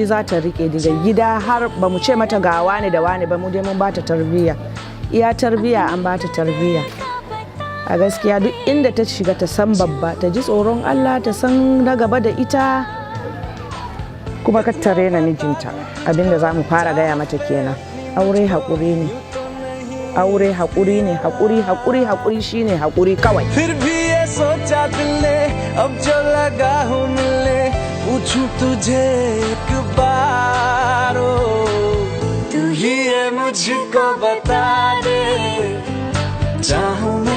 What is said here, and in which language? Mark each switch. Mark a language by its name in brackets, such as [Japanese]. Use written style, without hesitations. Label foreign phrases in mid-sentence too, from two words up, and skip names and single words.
[Hausa] za ta rike daga gida har ba mu ce mata ga wane da wane ba mu dai mun bata tarbiyya iya tarbiyya an bata tarbiyya a gaskiya duk inda ta shiga ta san babba ta ji tsoron Allah ta san na gaba da ita kuma ka tare na mijinta abinda za mu fara gaya mata kenan aure haƙuri ne aure haƙuri ne haƙuri shine haƙuri kawai [Hindi] फिर भी ये सोचा दिल ने अब जो लगा हूँ मिलने पूछूं तुझे एक बार तू ही है मुझको बता दे चाहूं